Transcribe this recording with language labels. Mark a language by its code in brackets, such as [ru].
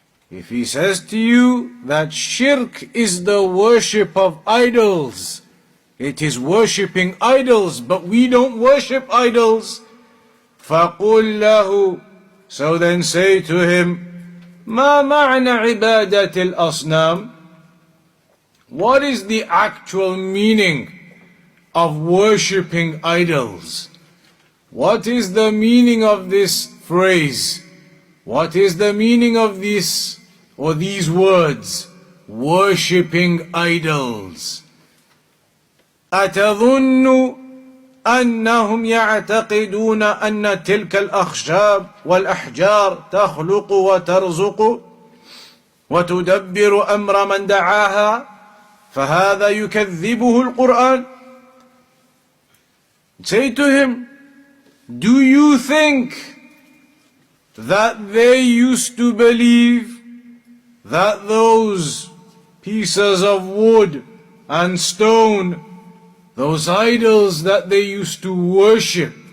[en] If he says to you that shirk is the worship of idols, it is worshipping idols, but we don't worship idols, [ar] فَقُلْ لَهُ, [en] so then say to him, [ar] مَا مَعْنَى عِبَادَةِ الْأَصْنَامِ, [en] what is the actual meaning of worshipping idols? What is the meaning of this phrase? What is the meaning of this or these words? Worshipping idols. [ar] أَتَظُنُّ أنهم يعتقدون أن تلك الأخشاب والأحجار تخلق وترزق وتدبر أمر من دعاها فهذا يكذبه القرآن. [en] Say to him, do you think that they used to believe that those pieces of wood and stone, those idols that they used to worship,